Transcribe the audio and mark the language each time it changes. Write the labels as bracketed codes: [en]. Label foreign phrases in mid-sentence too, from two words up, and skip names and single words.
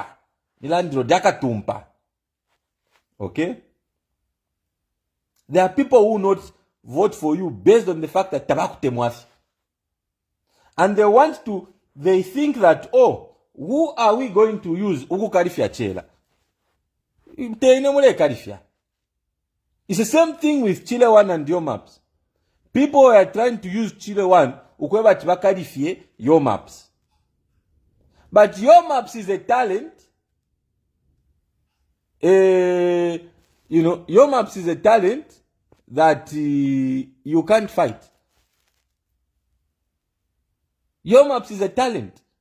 [en] The landlord yakatumpa. Okay? There are people who will not vote for you based on the fact that [bem] tabaku temwafi. [en] And they want to, they think that, oh, who are we going to use [bem] uku karifia [en] Chellah? It's the same thing with Chellah 1 and Your Maps. People are trying to use Chellah 1 [bem] ukweba tibakarifie [en] Your Maps. But Your Maps is a talent. Your Maps is a talent that you can't fight. Your Maps is a talent.